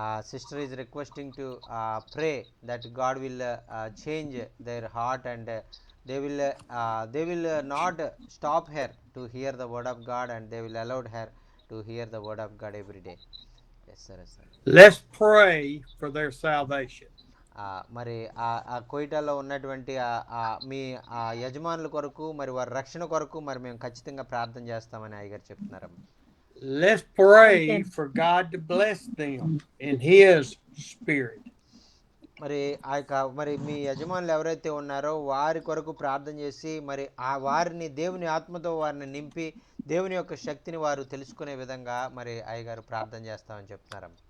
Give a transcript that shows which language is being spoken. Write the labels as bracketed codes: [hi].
[en] Sister is requesting to pray that God will change their heart, and they will not stop her to hear the word of God, and they will allow her to hear the word of God every day. Yes sir, yes sir. Let's pray for their salvation. [te] మరి ఆ కోయిటాలో ఉన్నటువంటి మీ యజమానుల కొరకు, మరి వారి రక్షణ కొరకు మరి మేము ఖచ్చితంగా ప్రార్థన చేస్తామని అయ్యగారు చెప్తున్నారు. [en] Let's pray for God to bless them in His Spirit. [te] మరి మరి మీ యజమానులు ఎవరైతే ఉన్నారో వారి కొరకు ప్రార్థన చేసి, మరి ఆ వారిని దేవుని ఆత్మతో వారిని నింపి దేవుని యొక్క శక్తిని వారు తెలుసుకునే విధంగా మరి అయ్యగారు ప్రార్థన చేస్తామని చెప్తున్నారు.